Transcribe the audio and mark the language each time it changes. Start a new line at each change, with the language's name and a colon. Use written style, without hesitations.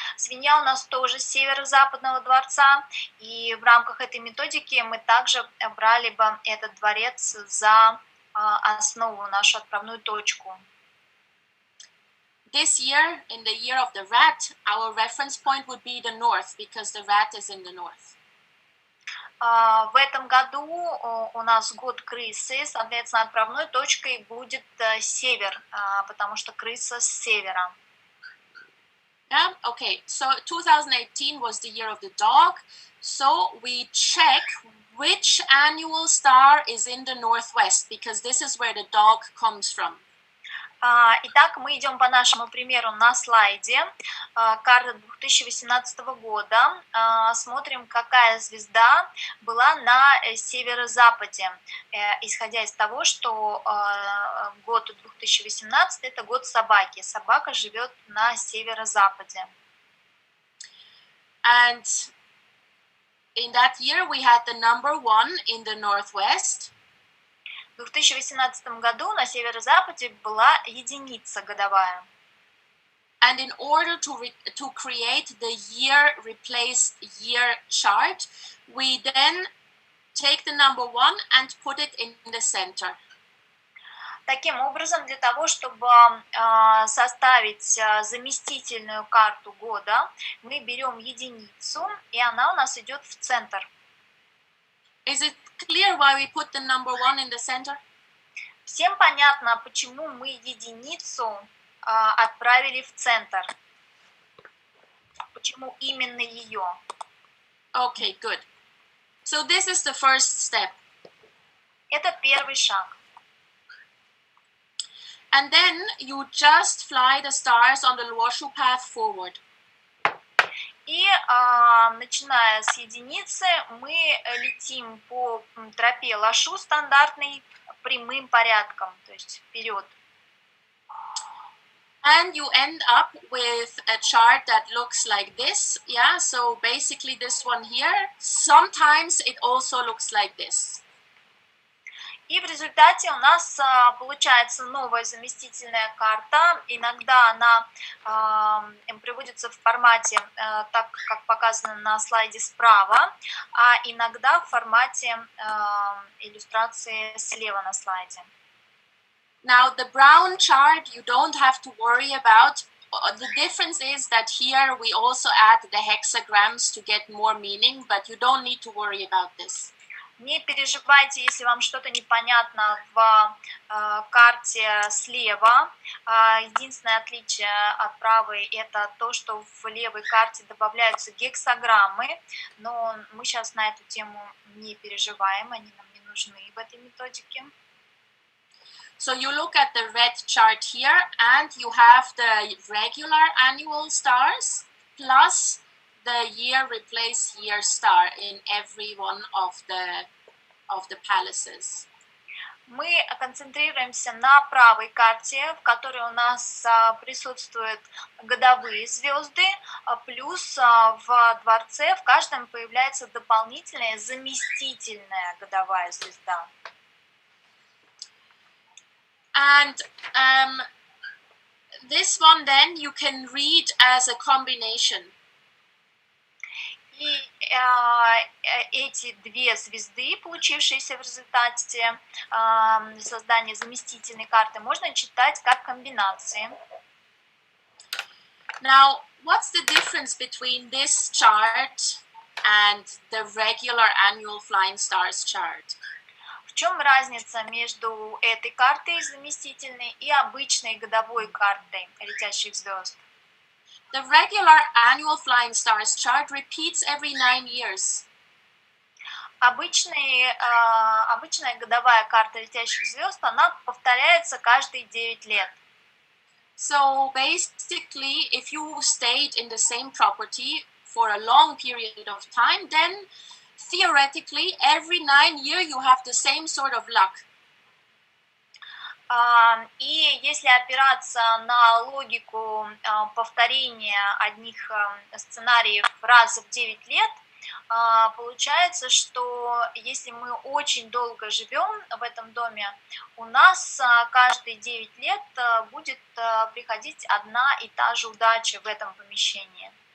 Russian: Свинья у нас тоже с северо-западного дворца, и в рамках этой методики мы также брали бы этот дворец за основу, нашу отправную точку.
English: This year, in the year of the rat, our reference point would be the north, because the rat is in the north.
Russian: В этом году у нас год крысы, соответственно, отправной точкой будет север, потому что крыса с севера.
English: Yeah, okay, so 2018 was the year of the dog, so we check which annual star is in the northwest, because this is where the dog comes from.
Russian: Итак, мы идем по нашему примеру на слайде. Карта 2018 года. Смотрим, какая звезда была на северо-западе, исходя из того, что год 2018 – это год собаки. Собака живет на северо-западе.
English: And in that year we had the number 1 in the northwest.
Russian: В 2018 году на северо-западе была единица годовая.
English: And in order to create the year replace year chart, we then take the number 1 and put it in the center.
Russian: Таким образом, для того, чтобы составить заместительную карту года, мы берем единицу, и она у нас идет в центр.
English: Is it clear why we put the number 1 in the center?
Russian: Всем понятно, почему мы единицу отправили в центр? Почему именно ее?
English: Okay, good. So this is the first step.
Russian: Это первый шаг.
English: And then you just fly the stars on the Luoshu path forward.
Russian: И начиная с единицы, мы летим по тропе Лошу стандартной прямым порядком, то есть вперед.
English: And you end up with a chart that looks like this. Yeah, so basically this one here, sometimes it also looks like this.
Russian: И в результате у нас получается новая заместительная карта. Иногда она приводится в формате, так как показано на слайде справа, а иногда в формате иллюстрации слева на слайде.
English: Now the brown chart you don't have to worry about. The difference is that here we also add the hexagrams to get more meaning, but you don't need to worry about this.
Russian: Не переживайте, если вам что-то непонятно в карте слева. Единственное отличие от правой – это то, что в левой карте добавляются гексаграммы, но мы сейчас на эту тему не переживаем, они нам не нужны в этой методике.
English: So you look at the red chart here, and you have the regular annual stars plus the year replace year star in every one of the palaces.
Russian: Мы концентрируемся на правой карте, в которой у нас присутствуют годовые звезды, плюс в дворце в каждом появляется дополнительная заместительная годовая звезда.
English: And this one then you can read as a combination.
Russian: И эти две звезды, получившиеся в результате создания заместительной карты, можно читать как комбинации.
English: Now, what's the difference between this chart and the regular annual flying stars chart?
Russian: В чем разница между этой картой заместительной и обычной годовой картой летящих звезд?
English: The regular annual flying stars chart repeats every 9 years.
Russian: Обычная годовая карта летящих звезд, она повторяется каждые 9 лет.
English: So basically, if you stayed in the same property for a long period of time, then theoretically every 9 years you have the same sort of luck.
Russian: И если опираться на логику повторения одних сценариев раз в 9 лет, получается, что если мы очень долго живем в этом доме, у нас каждые 9 лет будет приходить одна и та же удача в этом помещении.